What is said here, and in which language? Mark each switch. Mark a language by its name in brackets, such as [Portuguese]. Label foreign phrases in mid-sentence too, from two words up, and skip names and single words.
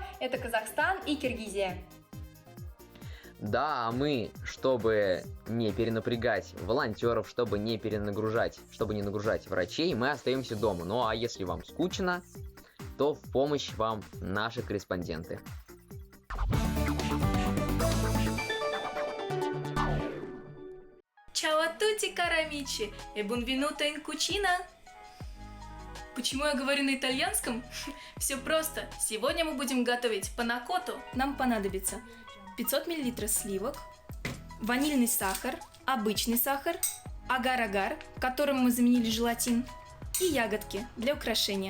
[Russian] Это Казахстан и Киргизия. Да, а мы, чтобы не перенапрягать волонтеров, чтобы не нагружать врачей, мы остаемся дома. Ну а если вам скучно, то в помощь вам наши корреспонденты. [Italian] Ciao a tutti, cari amici, e benvenuto in cucina! [Russian] Почему я говорю на итальянском? Все просто. Сегодня мы будем готовить панакоту. Нам понадобится 500 мл сливок, ванильный сахар, обычный сахар, агар-агар, которым мы заменили желатин, и ягодки для украшения.